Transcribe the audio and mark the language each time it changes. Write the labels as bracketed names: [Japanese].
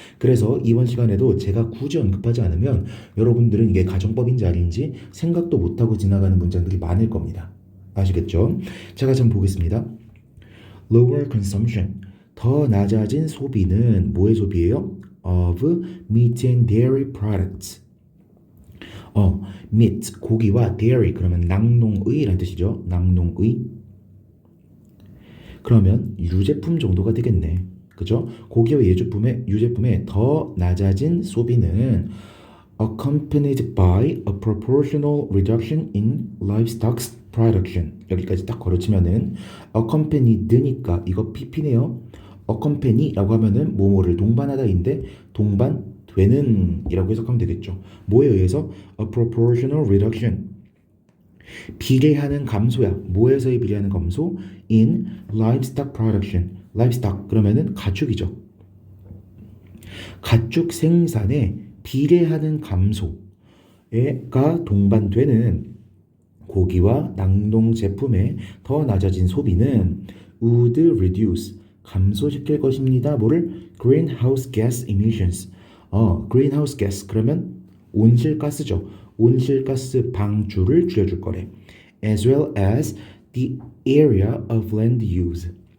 [Korean] 그래서 이번 시간에도 제가 굳이 언급하지 않으면 여러분들은 이게 가정법인지 아닌지 생각도 못하고 지나가는 문장들이 많을 겁니다. 아시겠죠? 제가 좀 보겠습니다. [English] Lower consumption. [Korean] 더 낮아진 소비는 뭐의 소비예요? [English] Of meat and dairy products. [Korean] meat, 고기와 dairy, 그러면 낙농의라는 뜻이죠. 낙농의. 그러면 유제품 정도가 되겠네. 그죠? 고기와 유제품의 더 낮아진 소비는 [English] accompanied by a proportional reduction in livestock production. [Korean] 여기까지 딱 걸어치면은 accompanied니까 이거 pp네요. accompany라고 하면은 뭐뭐를 동반하다인데 동반되는 이라고 해석하면 되겠죠. 뭐에 의해서 [English] a proportional reduction. [Korean] 비례하는 감소야. 뭐에서의 비례하는 감소? [English] in livestock production. [Korean] livestock 그러면은 가축이죠. 가축 생산에 비례하는 감소가 동반되는 고기와 낙농 제품의 더 낮아진 소비는 [English] would reduce [Korean] 감소시킬 것입니다. 뭐를? [English] greenhouse gas emissions. [Korean] greenhouse gas 그러면 온실가스죠. 온실가스 방출을 줄여줄 거래. [English] as well as the area of land use.